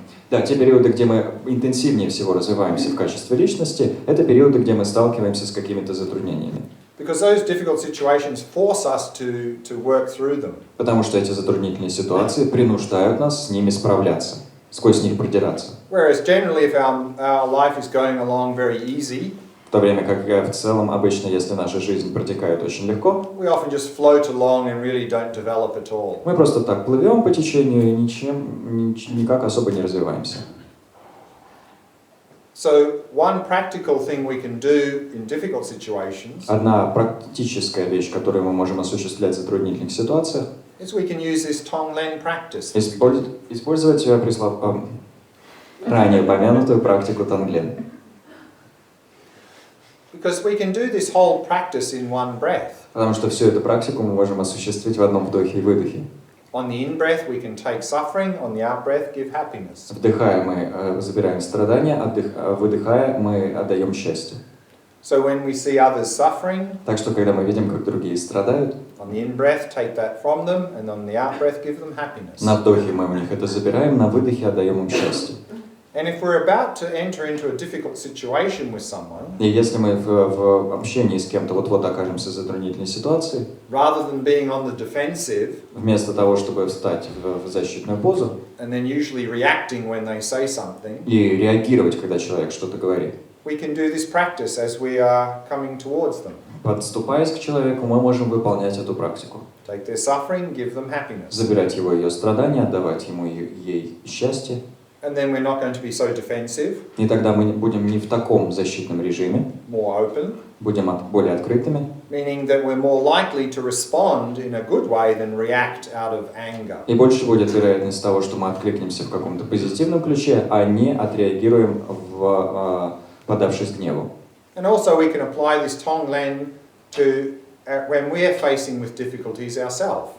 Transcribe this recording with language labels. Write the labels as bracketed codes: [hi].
[ru] Да, те периоды, где мы интенсивнее всего развиваемся в качестве личности, это периоды, где мы сталкиваемся с какими-то затруднениями. [en] Because those difficult situations force us to work through them. [ru] Потому что эти затруднительные ситуации принуждают нас с ними справляться, сквозь них продираться. [en] Whereas generally, if our life is going along very easy, [ru] В то время как в целом обычно, если наша жизнь протекает очень легко, [en] we often just float along and really don't develop at all. [ru] мы просто так плывем по течению и никак особо не развиваемся. [en] So one practical thing we can do in difficult situations [ru] Одна практическая вещь, которую мы можем осуществлять в затруднительных ситуациях, [en] is we can use this Tonglen practice. [ru] использовать ранее упомянутую практику Тонглен. [en] Because we can do this whole practice in one breath. [ru] Потому что всю эту практику мы можем осуществить в одном вдохе и выдохе. [en] On the in-breath we can take suffering, on the out-breath give happiness. [ru] Вдыхая, мы забираем страдания, выдыхая, мы отдаем счастье. [en] So when we see others suffering, [ru] Так что, когда мы видим, как другие страдают, [en] on the in-breath take that from them, and on the out-breath give them happiness. [ru] на вдохе мы у них это забираем, на выдохе отдаем им счастье. [en] And if we're about to enter into a difficult situation with someone, [ru] И если мы в общении с кем-то вот-вот окажемся в затруднительной ситуации, [en] rather than being on the defensive, [ru] вместо того, чтобы встать в защитную позу [en] and then usually reacting when they say something, [ru] и реагировать, когда человек что-то говорит, [en] we can do this practice as we are coming towards them. [ru] подступаясь к человеку, мы можем выполнять эту практику. [en] Take their suffering, give them happiness. [ru] Забирать его ее страдания, отдавать ему ей счастье. [en] And then we're not going to be so defensive, [ru] И тогда мы будем не в таком защитном режиме, [en] more open, [ru] будем более открытыми. [en] meaning that we're more likely to respond in a good way than react out of anger. [ru] И больше будет вероятность того, что мы откликнемся в каком-то позитивном ключе, а не отреагируем, подавшись гневу. [en] And also we can apply this Tonglen to when we're facing with difficulties ourselves.